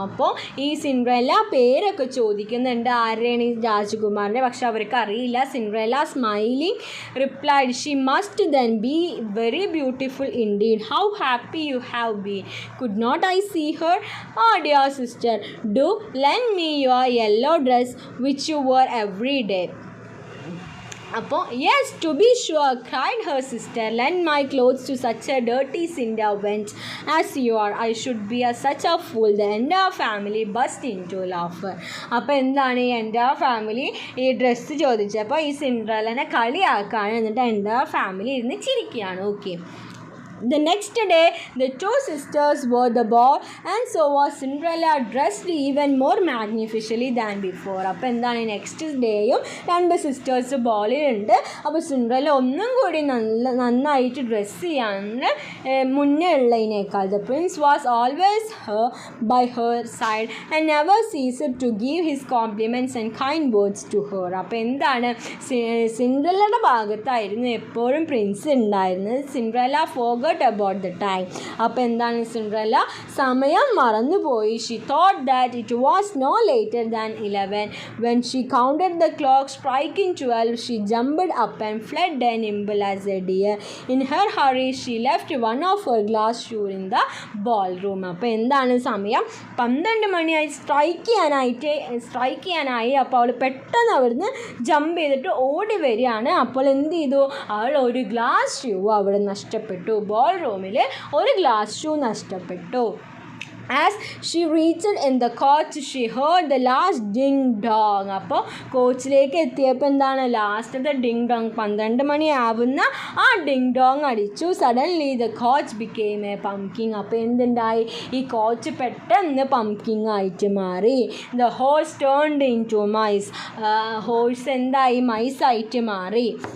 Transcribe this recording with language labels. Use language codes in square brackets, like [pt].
[ml] അപ്പോൾ ഈ സിൻഡ്രല്ല പേരൊക്കെ ചോദിക്കുന്നുണ്ട്, ആരെയാണ് ഈ രാജകുമാരൻ്റെ, പക്ഷെ അവർക്ക് അറിയില്ല. [en] Cinderella smiling replied, she must then be very beautiful indeed. How happy you have been. Could not I see her? Oh dear sister, do lend me your yellow dress which you wear every day. അപ്പോൾ yes, to B sure, cried her sister, lent my clothes to such A dirty cinder went as you are. I should be A such A full. The എൻ്റെ family bus in to laughter. [ml] അപ്പോൾ എന്താണ്, എൻ്റെ family ഈ dress ചോദിച്ചപ്പോൾ ഈ സിൻഡ്രല്ലനെ കളിയാക്കാണ്, എന്നിട്ട് എൻ്റെ family ഇരുന്ന് ചിരിക്കുകയാണ്. Okay. [en] The next day, the 2 sisters wore the ball, and so was Cinderella, dressed even more magnificently than before. [ml] അപ്പോൾ എന്താണ്, നെക്സ്റ്റ് ഡേയും 2 സിസ്റ്റേഴ്സ് ബോളിലുണ്ട്. അപ്പോൾ സിൻഡ്രല്ല ഒന്നും കൂടി നന്നായിട്ട് ഡ്രസ്സ് ചെയ്യാൻ മുന്നേ ഉള്ളതിനേക്കാൾ. [en] The prince was always by her side and never ceased to give his compliments and kind words to her. [ml] അപ്പോൾ എന്താണ്, സിൻഡ്രല്ലയുടെ ഭാഗത്തായിരുന്നു എപ്പോഴും പ്രിൻസ് ഉണ്ടായിരുന്നത്. [en] Cinderella forgot about the time. [ml] അപ്പോൾ എന്താണ്, സിൻഡ്രല്ല സമയം മറന്നുപോയി. [en] She thought that it was no later than 11. When she counted the clock striking 12, she jumped up and fled as nimble as a deer. In her hurry, she left one of her glass shoes in the ballroom. [ml] അപ്പോൾ എന്താണ്, സമയം 12 മണിയായി, strike ചെയ്യാനായി. അപ്പോൾ അവൾ പെട്ടെന്ന് അവിടുന്ന് jump ചെയ്തിട്ട് ഓടി വരികയാണ്. അപ്പോൾ എന്ത് ചെയ്തു, അവൾ ഒരു ഗ്ലാസ് ഷൂ അവിടെ നഷ്ടപ്പെട്ടു. ബോൾ റൂമിൽ ഒരു ഗ്ലാസ് ഷൂ നഷ്ടപ്പെട്ടു. [en] As she reached in the coach, she heard the last ding dong. [ml] അപ്പോൾ കോച്ചിലേക്ക് എത്തിയപ്പോൾ എന്താണ്, ലാസ്റ്റത്തെ ഡിങ് ഡോങ്, 12 മണിയാവുന്ന ആ ഡിങ് ഡോങ് അടിച്ചു. [en] Suddenly the coach became a pumpkin. [ml] അപ്പോൾ എന്തുണ്ടായി, ഈ കോച്ച് പെട്ടെന്ന് പംകിങ് ആയിട്ട് മാറി. [en] The horse turned into mice. [ml] Horse എന്തായി, മൈസ് ആയിട്ട് മാറി.